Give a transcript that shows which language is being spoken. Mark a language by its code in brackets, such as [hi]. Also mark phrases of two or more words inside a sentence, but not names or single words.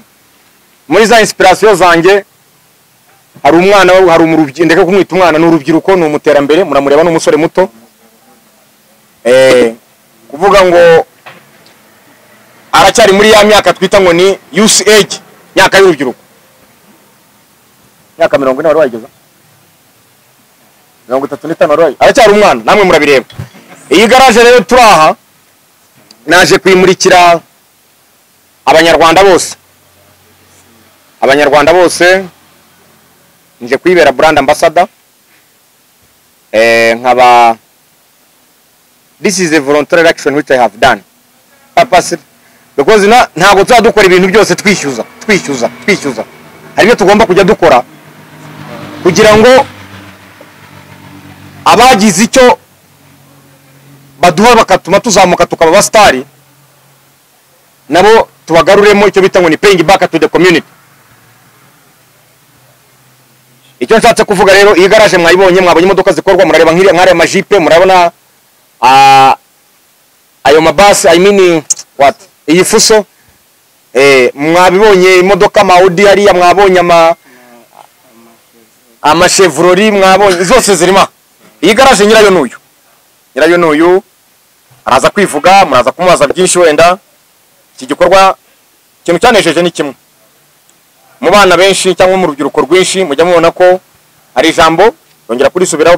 [rw] Muri za inspiration zanjye hari umwana hari umurubyi ndeka kumwita umwana n'urubyiruko n'umuterambere muramureba n'umusore muto kuvuga ngo aracyari muri ya myaka twita ngo ni [en] youth age, [rw] myaka y'urubyiruko, myaka 40 wari wageza 35 wari aracyari umwana, namwe murabireba. Iyi garage rero turaha naje kwimurikira abanyarwanda bose nje kwibera [en] brand ambassador. Nkaba this is a voluntary action which I have done purposely because [rw] ntago tuzadukora ibintu byose twishyuza. Hari byo tugomba kujya dukora kugira ngo abagize icyo baduha bakatuma tuzamuka tukaba abastari nabo tubagaruremo icyo bita ngo ni [en] paying back to the community. [rw] Icyo nshatse kuvuga rero, iyi garage mwayibonye, mwabonye imodoka zikorwa, murareba nk'ari amajipe, murabona ayo mabasi, [en] I mean what, [rw] iyi fuso, mwabibonye imodoka ma Audi hariya, mwabonye ama Chevrolet, mwabonye zose zirima. Iyi garage nyirayo n'uyu araza kwivuga, muraza kumubaza byinshi wenda. Iki gikorwa ikintu cyanejeje ni kimwe, mu bana benshi cyangwa mu rubyiruko rwinshi mujya mubona ko ari ijambo yongera kurisubiraho.